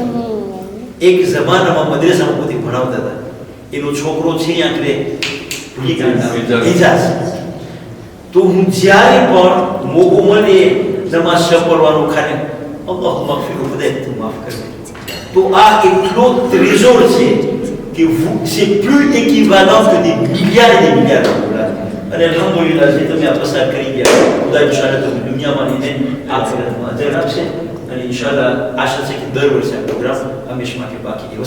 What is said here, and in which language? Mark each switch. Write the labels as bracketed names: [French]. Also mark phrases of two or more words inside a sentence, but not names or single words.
[Gujarati] એક જમાનામાં મદ્રેસામાં પોતે ભણાવતા હતા, એનો છોકરો છે આખરે ઇજાઝ. તો હું જ્યારે પણ મોકો મળે નમાઝ સપરવાનું ખાને અલ્લાહ માફી ખુદા તું માફ કર. તો આ એટલો ટ્રેઝોર છે કે [French] c'est plus équivalent que des milliards et des milliards de dollars. [Gujarati] અને અલ્હમ્દુલિલ્લાહ જે તમે આ પસાર કરી ગયા ખુદા ઇન્શાઅલ્લાહ તમે દુનિયામાં લઈને આખિરતમાં અજર આપશે અને ઇન્શાઅલ્લાહ આશા છે કે દર વર્ષે આ પ્રોગ્રામ હંમેશા માટે બાકી રહે.